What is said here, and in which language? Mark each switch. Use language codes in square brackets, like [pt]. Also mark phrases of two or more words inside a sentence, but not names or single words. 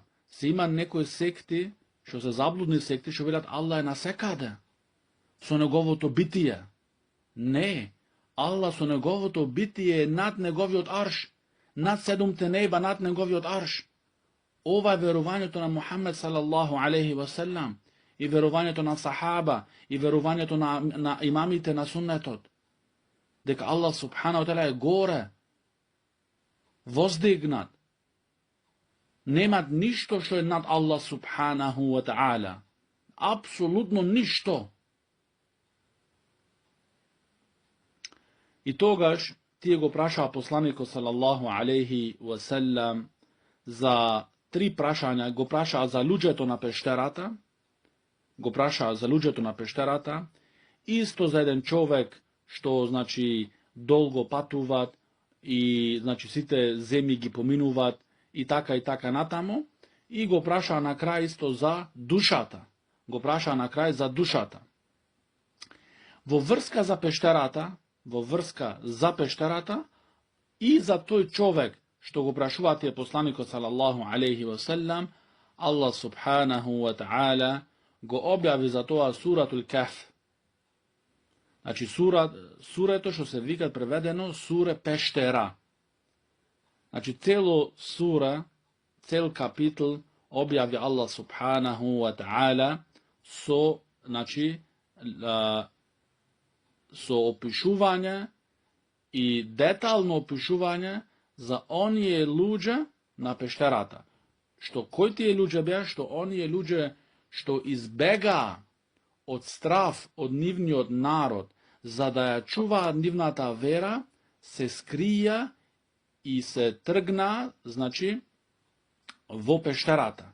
[mk] Се има некои секти, што се заблудни секти, што велат Аллах е насекаде. Со неговото битие. Не. Аллах со неговото битие е над неговиот арш. Над седумте неба, над неговиот арш. Ова е верувањето на Мухаммед [ar] صلى الله عليه وسلم, [mk] и верувањето на сахаба, и верувањето на имамите на суннетот. Дека [ar] الله سبحانه وتعالى [mk] е горе, воздигнат. Немат ништо што е над [ar] الله سبحانه وتعالى. [mk] Апсолутно ништо. И тогаш тие го прашаа посланикот [ar] صلى الله عليه وسلم [mk] за три прашања. Го прашаа за луѓето на пештерата, исто за еден човек што, значи, долго патуваат и, значи, сите земји ги поминуваат и така натаму, и го прашаа на крај исто за душата. Во врска за пештерата и за тој човек што го прашува тие посланикот [ar] صلى الله عليه وسلم, الله سبحانه وتعالى [mk] го објави за тоа суратул Каф. Значи сурето што се вика преведено суре пештера. Значи цел капитл објави [ar] الله سبحانه وتعالى [mk] со, значи, со опишување и детално опишување за оние луѓе на пештерата. Кои тие луѓе беа? Што оние луѓе што избегаа од страф од нивниот народ, за да ја чуваат нивната вера, се скрија и се тргна, значи, во пештерата.